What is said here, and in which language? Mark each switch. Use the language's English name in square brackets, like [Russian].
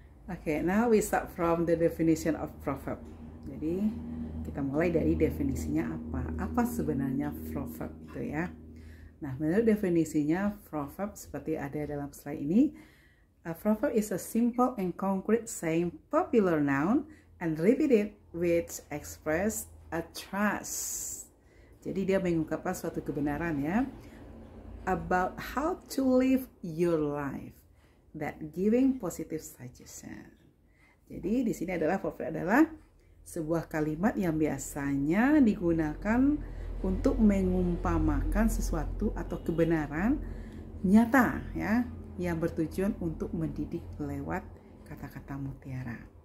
[English] Okay, now we start from the definition of proverb. [Indonesian] Jadi kita mulai dari definisinya apa. Apa sebenarnya proverb itu ya. Nah, menurut definisinya proverb seperti ada dalam slide ini. [English] A proverb is a simple and concrete saying popular noun and repeated which express a trust. [Indonesian] Jadi dia mengungkapkan suatu kebenaran ya. [English] About how to live your life. That giving positive suggestion. [Indonesian] Jadi di sini adalah proverb adalah sebuah kalimat yang biasanya digunakan untuk mengumpamakan sesuatu atau kebenaran nyata ya, yang bertujuan untuk mendidik lewat kata-kata mutiara.